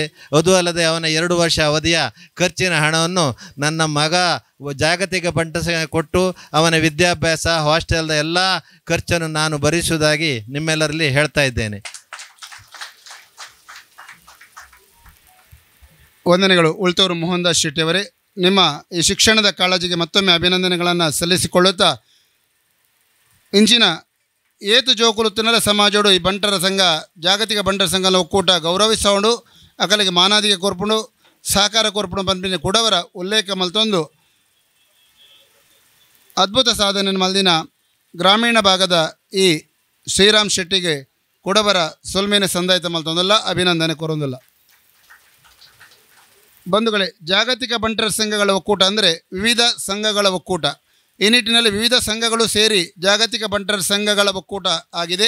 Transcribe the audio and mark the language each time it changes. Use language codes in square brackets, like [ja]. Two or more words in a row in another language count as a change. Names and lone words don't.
[kn] ಅದು ಅಲ್ಲದೆ ಅವನ 2 ವರ್ಷ ಅವಧಿಯ ಖರ್ಚಿನ ಹಣವನ್ನು ನನ್ನ ಮಗ ಜಾಗತಿಕ ಬಂಟ ಸಂಘ ಕೊಟ್ಟು ಅವನ ವಿದ್ಯಾಭ್ಯಾಸ ಹಾಸ್ಟೆಲ್ದ ಎಲ್ಲ ಖರ್ಚನ್ನು ನಾನು ಭರಿಸುವುದಾಗಿ ನಿಮ್ಮೆಲ್ಲರಲ್ಲಿ ಹೇಳ್ತಾ ಇದ್ದೇನೆ. ವಂದನೆಗಳು. ಉಳ್ತೂರು ಮೋಹನ್ ದಾಸ್ ಶೆಟ್ಟಿಯವರೇ, ನಿಮ್ಮ ಈ ಶಿಕ್ಷಣದ ಕಾಳಜಿಗೆ ಮತ್ತೊಮ್ಮೆ ಅಭಿನಂದನೆಗಳನ್ನು ಸಲ್ಲಿಸಿಕೊಳ್ಳುತ್ತಾ [tcy] ಇಂಚಿನ ಏತು ಜೋಕುಲುತ್ತಿನಲ ಸಮಾಜೋಡು ಈ ಬಂಟರ ಸಂಘ ಜಾಗತಿಕ ಬಂಟರ ಸಂಘದ ಒಕ್ಕೂಟ ಗೌರವಿಸೋಂಡು ಅಕಲಿಗೆ ಮಾನಾದಿಗೆ ಕೊರ್ಪುಂಡು ಸಹಕಾರ ಕೊರ್ಪುಂಡು ಪಂಪಿನ ಕುಡವರ ಉಲ್ಲೇಖ ಮಲ್ತೊಂದು ಅದ್ಭುತ ಸಾಧನೆ ಮಲ್ದಿನ ಗ್ರಾಮೀಣ ಭಾಗದ ಈ ಶ್ರೀರಾಮ್ ಶೆಟ್ಟಿಗೆ ಕುಡವರ ಸೊಲ್ಮೇನೆ ಸಂದಾಯಿತ ಮಲ್ತೊಂದಲ್ಲ ಅಭಿನಂದನೆ ಕೊರೊಂದಿಲ್ಲ. [kn] ಬಂಧುಗಳೇ, ಜಾಗತಿಕ ಬಂಟರ ಸಂಘಗಳ ಒಕ್ಕೂಟ ಅಂದರೆ ವಿವಿಧ ಸಂಘಗಳ ಒಕ್ಕೂಟ. ಈ ನಿಟ್ಟಿನಲ್ಲಿ ವಿವಿಧ ಸಂಘಗಳು ಸೇರಿ ಜಾಗತಿಕ ಬಂಟರ ಸಂಘಗಳ ಒಕ್ಕೂಟ ಆಗಿದೆ.